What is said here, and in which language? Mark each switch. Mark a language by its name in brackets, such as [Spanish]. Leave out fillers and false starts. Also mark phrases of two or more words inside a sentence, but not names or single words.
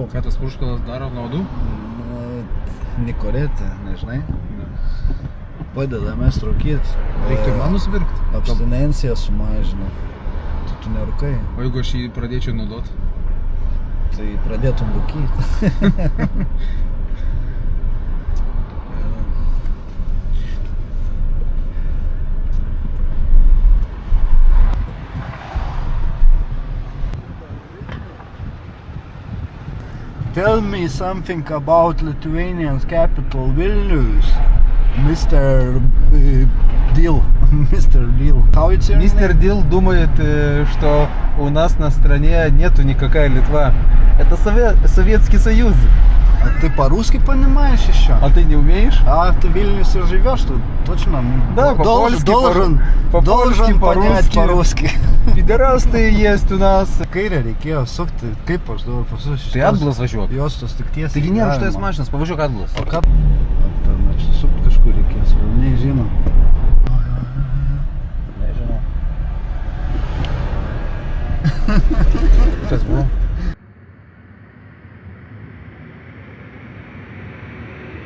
[Lithuanian] Ką tas purškalas daro naudų? Nikoretė, nežinai? Padeda mest rūkyti. Reiktų man nusipirkti. Abstinenciją sumažina. Tai tu nerūkai, O jeigu aš jį pradėčiau naudot? tai pradėtum rūkyti. [English] Tell me something about Lithuanian capital Vilnius, Mr. Deal. Mr. Deal. How it's your [Russian] Мистер Дил думает, что у нас на стране нету никакая Литва. Это Советский Союз. А ты по-русски понимаешь еще? А ты не умеешь? А ты в Вильнюсе живешь, то точно Да, по-польски, должен по-польски, понять по-русски. по-русски. Pederastai есть у нас. [Lithuanian] Kairę reikėjo sukti, kaip aš dabar pasusiu. Tai atbulas važiuok. Juostos tik tiesiai. Taigi nėra šitas galima. mašinas, pavažiuok atbulas. O ką? Ten apsisukti kažkur reikės, velniai žino. Nežinau. Kas buvo?